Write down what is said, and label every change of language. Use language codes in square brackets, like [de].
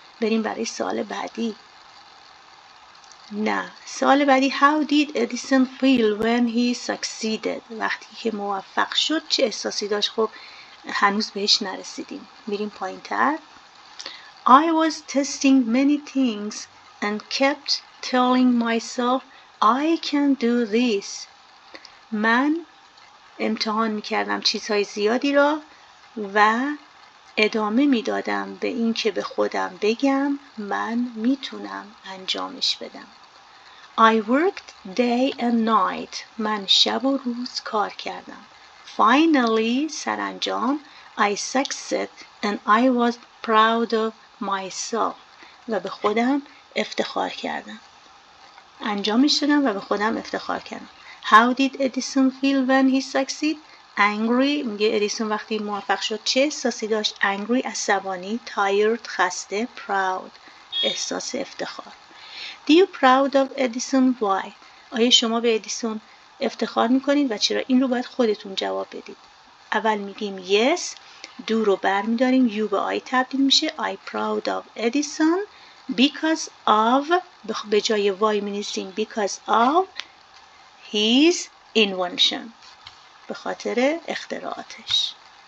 [fa] بریم برای سوال بعدی. نه، سوال بعدی [en] How did Edison feel when he succeeded? [fa] وقتی که موفق شد چه احساسی داشت؟ خب هنوز بهش نرسیدیم. میریم پایین تر. [en] I was testing many things and kept telling myself I can do this. [fa] من امتحان میکردم چیزهای زیادی را و ادامه میدادم به این که به خودم بگم من میتونم انجامش بدم. [en] I worked day and night. [fa] من شب و روز کار کردم. [en] Finally, سرانجام I succeeded and I was proud of myself. [fa] و به خودم افتخار کردم. انجامش دادم و به خودم افتخار کردم. [en] How did Edison feel when he succeeded? Angry. [fa] میگه ادیسون وقتی موفق شد چه احساسی داشت؟ Angry عصبانی، tired خسته، proud احساس افتخار. [en] Do you proud of Edison? Why? [fa] آیا شما به ادیسون افتخار میکنید و چرا؟ این رو باید خودتون جواب بدید. اول میگیم yes، do رو برمیداریم، you به I تبدیل میشه. [en] I proud of Edison because of، [fa] به جای why می‌نویسیم [en] because of his invention، [fa] به خاطر اختراعاتش.